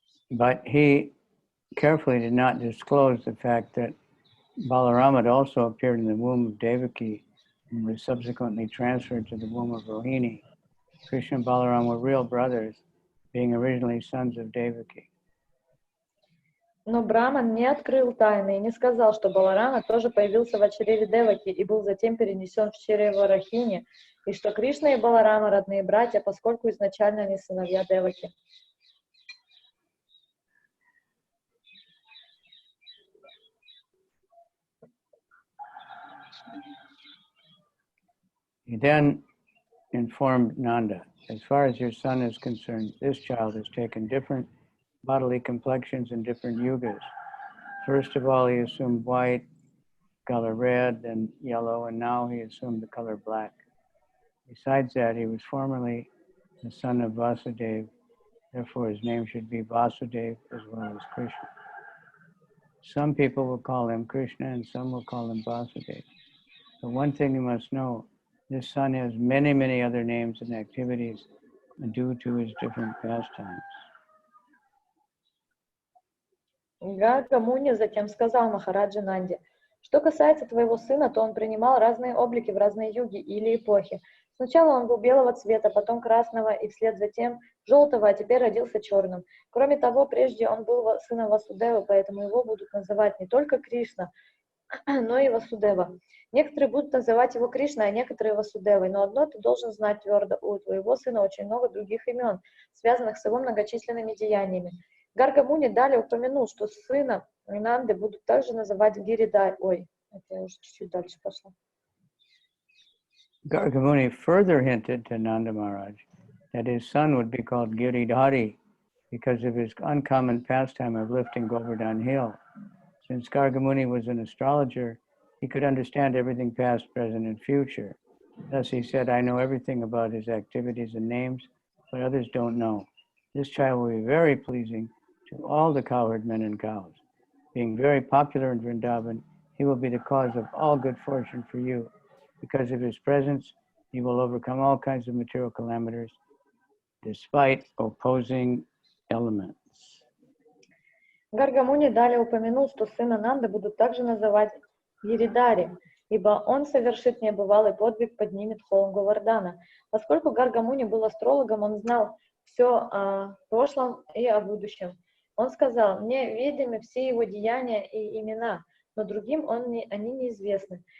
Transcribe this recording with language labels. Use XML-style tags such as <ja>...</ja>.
<en>But he carefully did not disclose the fact that Balarama had also appeared in the womb of Devaki and was subsequently transferred to the womb of Rohini. Krishna and Balarama were real brothers, being originally sons of Devaki.</en> <ru>Но Браман не открыл тайны и не сказал, что Баларама тоже появился в чреве Деваки и был затем перенесен в чрево Рахини, и что Кришна и Баларама родные братья, поскольку изначально они сыновья Деваки.</ru> <en>He then informed Nanda, as far as your son is concerned, this child has taken different bodily complexions in different yugas. First of all, he assumed white, color red, then yellow, and now he assumed the color black. Besides that, he was formerly the son of Vasudeva, therefore his name should be Vasudeva as well as Krishna. Some people will call him Krishna and some will call him Vasudeva. But one thing you must know, this son has many, many other names and activities due to his different pastimes.</en> <ru>Гарга Муни затем сказал Махараджа Нанде: что касается твоего сына, то он принимал разные облики в разные юги или эпохи. Сначала он был белого цвета, потом красного, и вслед за тем желтого, а теперь родился черным. Кроме того, прежде он был сыном Васудевы, поэтому его будут называть не только Кришна, но и Васудева. Некоторые будут называть его Кришной, а некоторые Васудевой. Но одно ты должен знать твердо: у твоего сына очень много других имен, связанных с его многочисленными деяниями. Гарга Муни далее упомянул, что сына Нанды будут также называть Гиридай. Ой, это я уже чуть-чуть дальше пошла.</ru> <en>Garga Muni further hinted to Nanda Maharaj that his son would be called Giridhari because of his uncommon pastime of lifting Govardhan Hill. Since Garga Muni was an astrologer, he could understand everything past, present, and future. Thus he said, I know everything about his activities and names, but others don't know. This child will be very pleasing to all the cowherd men and cows. Being very popular in Vrindavan, he will be the cause of all good fortune for you. Because of his presence, you will overcome all kinds of material calamities despite opposing elements.</en> <ru>Гарга Муни далее упомянул, что сына Нанды будут также называть Гиридари, ибо он совершит небывалый подвиг, поднимет холм Говардана. Поскольку Гарга Муни был астрологом, он знал все о прошлом и о будущем. Он сказал: мне ведомы все его деяния и имена, но другим они неизвестны.</ru>